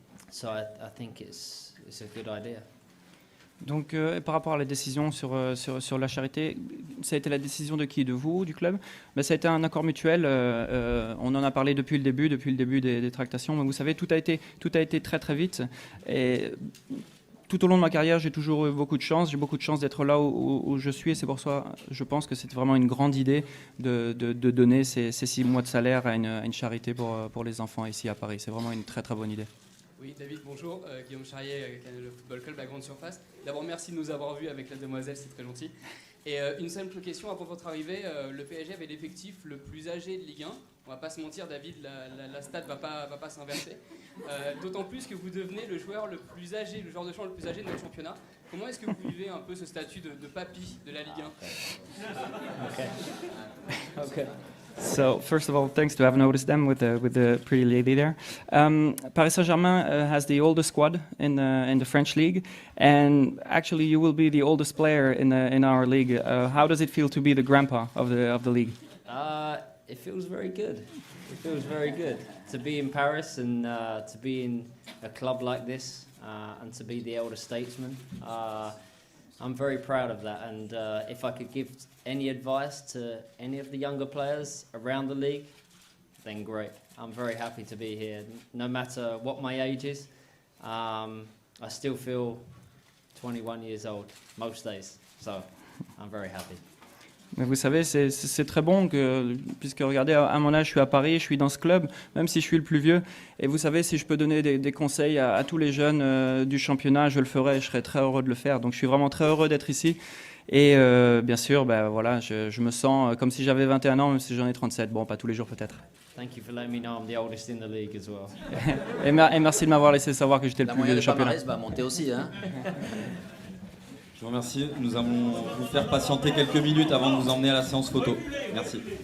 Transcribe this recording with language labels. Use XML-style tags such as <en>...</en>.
<en>So I think it's a good idea.</en> <fr>Donc, par rapport à la décision sur la charité, ça a été la décision de qui? De vous, du club? Ben, ça a été un accord mutuel. On en a parlé depuis le début des tractations. Mais vous savez, tout a été très très vite. Et tout au long de ma carrière, j'ai toujours eu beaucoup de chance. J'ai beaucoup de chance d'être là où je suis. Et c'est pour ça, je pense que c'est vraiment une grande idée de donner ces 6 mois de salaire à une charité pour les enfants ici à Paris. C'est vraiment une très très bonne idée. Oui, David, bonjour. Guillaume Charrier, le Football Club, la Grande Surface. D'abord, merci de nous avoir vus avec la demoiselle, c'est très gentil. Et une simple question, avant votre arrivée, le PSG avait l'effectif le plus âgé de Ligue 1. On va pas se mentir, David, la stat va pas s'inverser. D'autant plus que vous devenez le joueur le plus âgé, le joueur de champ le plus âgé de notre championnat. Comment est-ce que vous vivez un peu ce statut de papy de la Ligue 1?</fr> <en>Okay. So first of all, thanks to have noticed them with the pretty lady there. Paris Saint-Germain has the oldest squad in the French league, and actually you will be the oldest player in our league. How does it feel to be the grandpa of the league? It feels very good. It feels very good to be in Paris and to be in a club like this and to be the elder statesman. I'm very proud of that, and if I could give any advice to any of the younger players around the league, then great. I'm very happy to be here. No matter what my age is, I still feel 21 years old most days, so I'm very happy.</en> <fr>Mais vous savez, c'est très bon, puisque regardez, à mon âge, je suis à Paris, je suis dans ce club, même si je suis le plus vieux. Et vous savez, si je peux donner des conseils à tous les jeunes du championnat, je le ferai, je serai très heureux de le faire. Donc je suis vraiment très heureux d'être ici. Et bien sûr, voilà, je me sens comme si j'avais 21 ans, même si j'en ai 37. Bon, pas tous les jours peut-être.</fr> <en>Thank you for letting me know I'm the oldest in the league as well.</en> <fr>Et merci de m'avoir laissé savoir que j'étais le plus vieux du championnat. La moyenne de palmarès va monter aussi, hein. Je vous remercie. Nous allons vous faire patienter quelques minutes avant de vous emmener à la séance photo. Merci.</fr>